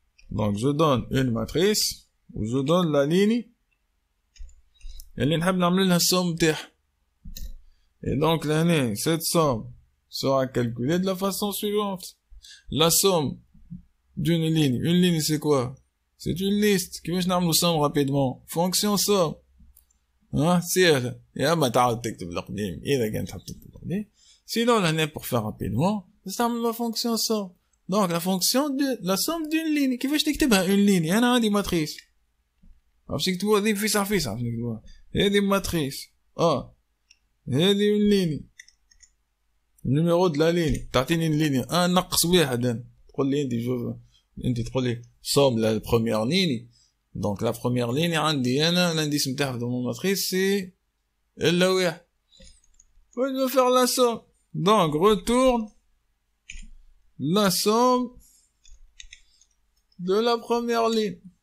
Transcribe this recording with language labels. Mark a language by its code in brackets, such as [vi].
[fr] Donc, je donne une matrice, ou je donne la ligne, [ar] اللي نحب نعمل لها السوم تاعها. [fr] Et donc, l'année, cette somme sera calculée de la façon suivante. La somme d'une ligne. Une ligne, c'est quoi? C'est une liste. [ar] كيفاش نعملوا somme rapidement? [fr] Fonction somme. Hein? سهلة. [ar] يا اما تعاود تكتب القديم إذا كان تحب تكتب القديم. [fr] Sinon, l'année, pour faire rapidement, نستعمل la fonction somme. Donc, la fonction de la somme d'une ligne. [ar] كيفاش تكتبها [fr] une ligne؟ [ar] أنا عندي matrice. باش نكتبوها ذي فيسع فيسع باش نكتبوها. [fr] هذه matrice. هذه une ligne. النيميرو de la ligne. تعطيني une ligne. [ar] 1 نقص 1. تقول لي انت تقول لي [fr] somme la première ligne. Donc, la première ligne [ar] عندي أنا [fr] l'indice متاعها dans mon matrice c'est إلا 1. Je vais faire la somme. Donc, retourne la somme de la première ligne.